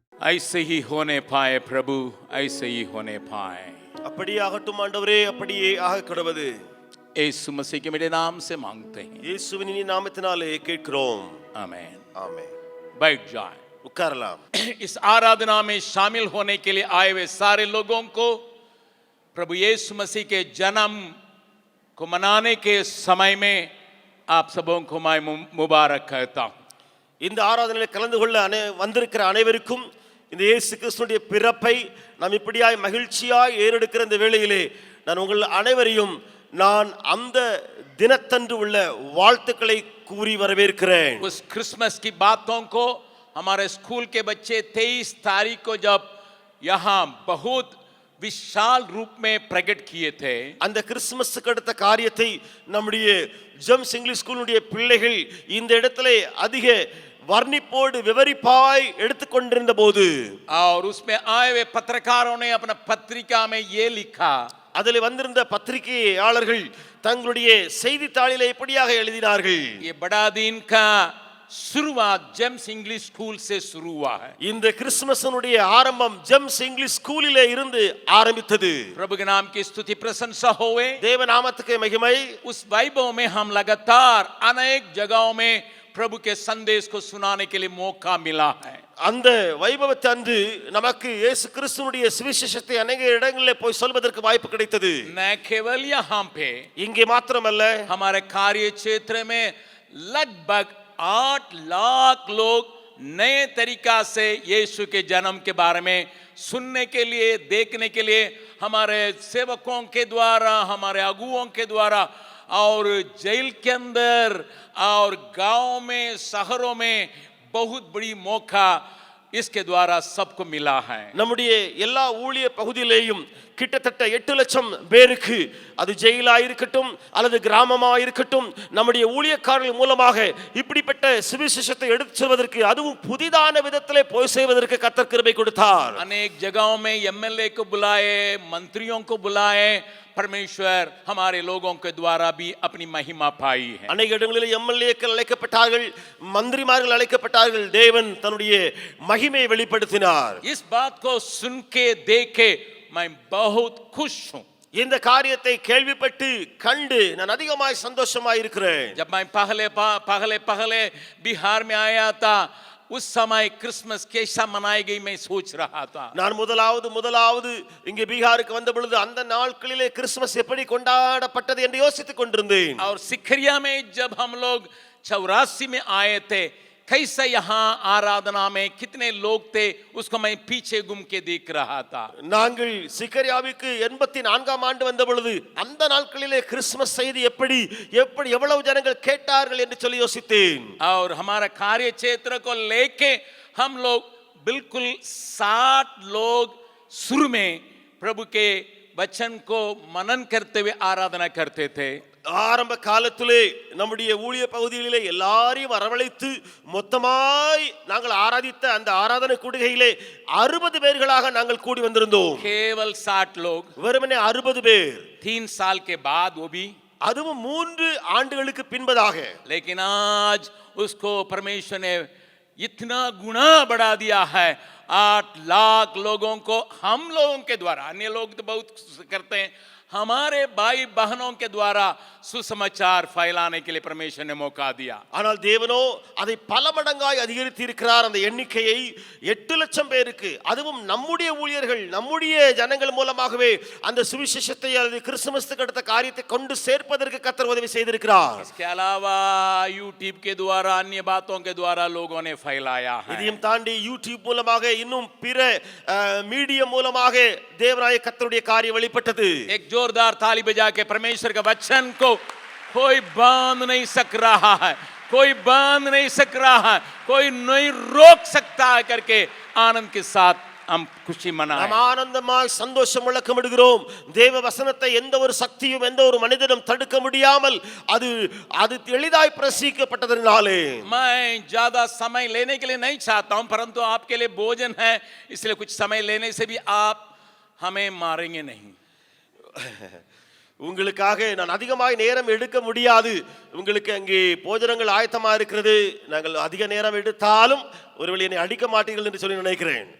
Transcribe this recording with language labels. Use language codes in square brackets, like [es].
[hi] ऐसे ही होने पाए प्रभु, ऐसे ही होने पाए। [ta] அப்படியே ஆகட்டும் ஆண்டவரே, அப்படியே ஆக கடவது. [hi] यीशु मसीह के मेरे नाम से मांगते हैं, [ta] இயேசுவின் இனிய நாமத்தினாலே கேட்கிறோம். [hi] आमीन। [ta] ஆமென். [hi] बैठ जाए। [ta] உட்காரலாம். [hi] इस आराधना में शामिल होने के लिए आए हुए सारे लोगों को प्रभु यीशु मसीह के जन्म को मनाने के समय में आप सबों को मैं मुबारक कहता हूँ। [ta] இந்த ஆராதனையில் கலந்து கொள்ள வந்திருக்கிற அனைவருக்கும் இந்த இயேசு கிறிஸ்துவினுடைய பிறப்பை நாம் இப்படியாய் மகிழ்ச்சியாய் ஏறெடுக்கிற இந்த வேளையிலே நான் உங்கள் அனைவரையும் நான் அந்த தினத்தன்று உள்ள வாழ்த்துக்களை கூறி வரவேற்கிறேன். [hi] उस क्रिसमस की बातों को हमारे स्कूल के बच्चे 23 तारीख को जब यहाँ बहुत विशाल रूप में प्रकट किए थे, [ta] அந்த கிறிஸ்துமஸ்க்கு அடுத்த காரியத்தை நம்முடைய ஜெம்ஸ் இங்கிலீஷ் ஸ்கூலுடைய பிள்ளைகள் இந்த இடத்திலே அதிக வர்ணிப்போடு விவரிப்பாய் எடுத்துக்கொண்டிருந்த போது, [hi] और उसमें आए हुए पत्रकारों ने अपना पत्रिका में ये लिखा, [ta] அதில் வந்திருந்த பத்திரிகையாளர்கள் தங்களுடைய செய்தித்தாளிலே இப்படியாக எழுதினார்கள், [hi] ये बड़ा दिन का शुरुआत जेम्स इंग्लिश स्कूल से शुरू हुआ है। [ta] இந்த கிறிஸ்துமஸனுடைய ஆரம்பம் ஜெம்ஸ் இங்கிலீஷ் ஸ்கூலிலே இருந்து ஆரம்பித்தது. [hi] प्रभु के नाम की स्तुति प्रशंसा होवे। [ta] தேவ நாமத்துக்கு மகிமை. [hi] उस वैभव में हम लगातार अनेक जगहों में प्रभु के संदेश को सुनाने के लिए मौका मिला है। [ta] அந்த வைபவத்தை அன்று நமக்கு இயேசு கிறிஸ்துவினுடைய சுவிசேஷத்தை [hi] अनेक [ta] இடங்களிலே போய் சொல்வதற்கு வாய்ப்பு கிடைத்தது. [hi] न केवल यहाँ पे, [ta] இங்கே மாத்திரமல்ல, [hi] हमारे कार्य क्षेत्र में लगभग 8 लाख लोग नए तरीका से यीशु के जन्म के बारे में सुनने के लिए, देखने के लिए हमारे सेवकों के द्वारा, हमारे अगुओं के द्वारा और जेल के अंदर और गांव में, शहरों में बहुत बड़ी मौका इसके द्वारा सबको मिला है। [ta] நம்முடைய எல்லா ஊழிய பகுதியிலேயும் கிட்டத்தட்ட 8 லட்சம் பேருக்கு, அது ஜெயிலா இருக்கட்டும் அல்லது கிராமமா இருக்கட்டும், நம்முடைய ஊழியக்காரர்கள் மூலமாக இப்படிப்பட்ட சுவிசேஷத்தை எடுத்து செல்வதற்கு, அதுவும் புதிதான விதத்திலே போய் செய்வதற்கு கர்த்தர் கிருபை கொடுத்தார். [hi] अनेक जगहों में एमएलए को बुलाए, मंत्रियों को बुलाए, परमेश्वर हमारे लोगों के द्वारा भी अपनी महिमा पाई है। अनेक [ta] இடங்களில் எம்எல்ஏக்கள் அழைக்கப்பட்டார்கள், மந்திரிமார்கள் அழைக்கப்பட்டார்கள். தேவன் தன்னுடைய மகிமையை வெளிப்படுத்தினார். [hi] इस बात को सुन के देख के मैं बहुत खुश हूँ। [ta] இந்த காரியத்தை கேள்விப்பட்டு கண்டு நான் அதிகமாய் சந்தோஷமாய் இருக்கிறேன். [hi] जब मैं पहले बिहार में आया था, उस समय क्रिसमस कैसा मनाई गई मैं सोच रहा था। [ta] நான் முதலாவது இங்கே பீகாருக்கு வந்த பொழுது அந்த நாட்களிலே கிறிஸ்துமஸ் எப்படி கொண்டாடப்பட்டது என்று யோசித்துக் கொண்டிருந்தேன். [hi] और सिखरिया में जब हम लोग 84 में आए थे, कैसा यहाँ आराधना में कितने लोग थे, उसको मैं पीछे घूम के देख रहा था। [ta] நாங்கள் சிக்கரியாவுக்கு 84ஆம் ஆண்டு வந்த பொழுது அந்த நாட்களிலே கிறிஸ்துமஸ் செய்தி எப்படி எவ்வளவு ஜனங்கள் கேட்டார்கள் என்று சொல்லி யோசித்தேன். [hi] और हमारा कार्य क्षेत्र को लेके हम लोग बिल्कुल 60 लोग शुरू में प्रभु के वचन को मनन करते हुए आराधना करते थे। [ta] ஆரம்ப காலத்திலே நம்முடைய ஊழிய பகுதிகளிலே எல்லாரையும் வரவழைத்து மொத்தமாய் நாங்கள் ஆராதித்த அந்த ஆராதனை கூடுகையிலே 60 பேர்களாக நாங்கள் கூடி வந்திருந்தோம். [hi] केवल 60 लोग, [ta] வெறுமனே 60 பேர். [hi] 3 साल के बाद वो भी, [ta] அதுவும் 3 ஆண்டுகளுக்கு பின்பதாக. [hi] लेकिन आज उसको परमेश्वर ने इतना गुना बढ़ा दिया है। 8 लाख लोगों को हम लोगों के द्वारा, अन्य लोग तो बहुत करते हैं, हमारे भाई बहनों के द्वारा सुसमाचार फैलाने के लिए परमेश्वर ने मौका दिया। [ta] ஆனால் தேவனோ அதை பல மடங்காய் அதிகரித்து இருக்கிறார். அந்த எண்ணிக்கையை 8 லட்சம் பேருக்கு, அதுவும் நம்முடைய ஊழியர்கள், நம்முடைய ஜனங்கள் மூலமாகவே அந்த சுவிசேஷத்தை அல்லது கிறிஸ்துமஸ்க்கு அடுத்த காரியத்தை கொண்டு சேர்ப்பதற்கு கர்த்தர் உதவி செய்திருக்கிறார். [hi] इसके अलावा यूट्यूब के द्वारा, अन्य बातों के द्वारा लोगों ने फैलाया है। [ta] இதையும் தாண்டி யூடியூப் மூலமாக, இன்னும் பிற மீடியா மூலமாக தேவனாய கர்த்தருடைய காரியம் வெளிப்பட்டது. [hi] एक जोरदार ताली बजा के परमेश्वर का वचन को कोई बांध नहीं सक रहा है, कोई बांध नहीं सक रहा है, कोई नहीं रोक सकता है करके आनंद के साथ हम खुशी मनाएं। [ta] நாம் ஆனந்தமாய் சந்தோஷம் முழக்கமிடுகிறோம். தேவ வசனத்தை எந்த ஒரு சக்தியும் எந்த ஒரு மனிதனும் தடுக்க முடியாமல் அது எளிதாய் பிரசிக்கப்பட்டதனாலே [hi] मैं ज्यादा समय लेने के लिए नहीं चाहता हूं, परंतु आपके लिए भोजन है, इसलिए कुछ समय लेने से भी आप हमें मारेंगे नहीं। [ta] உங்களுக்காக நான் அதிகமாக நேரம் எடுக்க முடியாது. உங்களுக்கு அங்கே போஜனங்கள் ஆயத்தமா இருக்கிறது. நாங்கள் அதிக நேரம் எடுத்தாலும் ஒருவேளை என்னை அடிக்க மாட்டீர்கள் என்று சொல்லி நினைக்கிறேன்.